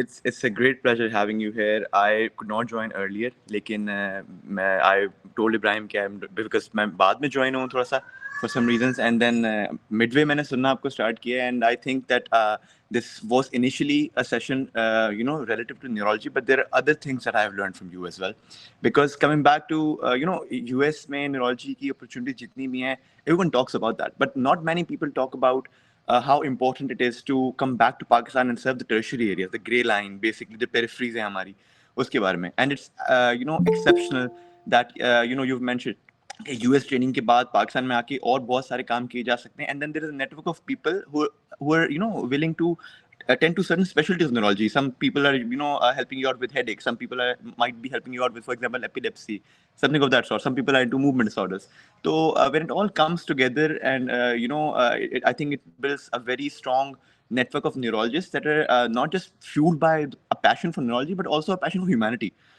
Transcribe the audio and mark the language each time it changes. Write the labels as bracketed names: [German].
[English] It's a great pleasure having you here. I could not join earlier, लेकिन I told Ibrahim کہ because [Urdu] میں بعد میں join ہوں تھوڑا سا [English] for some reasons, and then midway [Urdu] میں نے سننا آپ کو start کیا, [English] and I think that this was initially a session relative to neurology, but there are other things that I have learned from you as well, because coming back to US [Urdu] میں neurology کی opportunity جتنی بھی ہیں, [English] everyone talks about that, but not many people talk about how important it is to come back to Pakistan and serve the tertiary areas, the grey line, basically the peripheries [Urdu] ہیں ہماری, اس کے بارے میں. [English] And it's exceptional that you've mentioned [Urdu] کہ U S training کے بعد پاکستان میں آ کے اور بہت سارے کام کیے جا سکتے ہیں. [English] And then there is a network of people who are willing to attend to certain specialties of neurology. Some people are helping you out with headaches. Some people might be helping you out with, for example, epilepsy, something of that sort. Some people are into movement disorders. So when it all comes together, and I think it builds a very strong network of neurologists that are not just fueled by a passion for neurology, but also a passion for humanity.